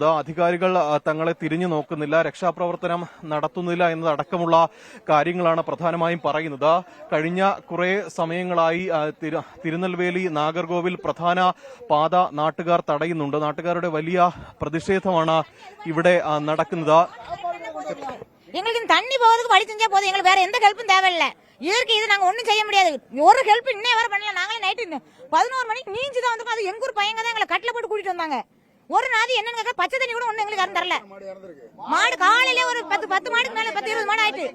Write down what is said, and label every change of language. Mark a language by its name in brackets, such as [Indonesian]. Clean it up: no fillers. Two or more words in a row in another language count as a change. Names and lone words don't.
[Malayalam] അധികാരികൾ തങ്ങളെ തിരിഞ്ഞു നോക്കുന്നില്ല, രക്ഷാപ്രവർത്തനം നടത്തുന്നില്ല എന്നതടക്കമുള്ള കാര്യങ്ങളാണ് പ്രധാനമായും പറയുന്നത്. കഴിഞ്ഞ കുറെ സമയങ്ങളായി തിരുനെൽവേലി നാഗർകോവിൽ പ്രധാന പാത നാട്ടുകാർ തടയുന്നുണ്ട്. നാട്ടുകാരുടെ വലിയ പ്രതിഷേധമാണ് ഇവിടെ നടക്കുന്നത്. [Tamil] எங்களுக்கு தண்ணி போகிறதுக்கு வழி செஞ்சா போதும், எங்களுக்கு வேற எந்த ஹெல்ப்பும் தேவையில்ல. இயற்கை இது நாங்க ஒண்ணும் செய்ய முடியாது. ஒரு ஹெல்ப் இன்னே வர பண்ணல. நாங்களே நைட்டு 11 மணிக்கு நீஞ்சி தான் வந்து, அது எங்க ஊர் பையங்க தான் எங்களை கட்டில போட்டு கூட்டிட்டு வந்தாங்க. ஒரு நாதி என்னன்னு கேட்க பச்சை தண்ணி கூட ஒண்ணு எங்களுக்கு யாரும் தரல. மாடு காலையில ஒரு 10 மாடுக்கு மேல 10-20 மாடு ஆயிட்டு.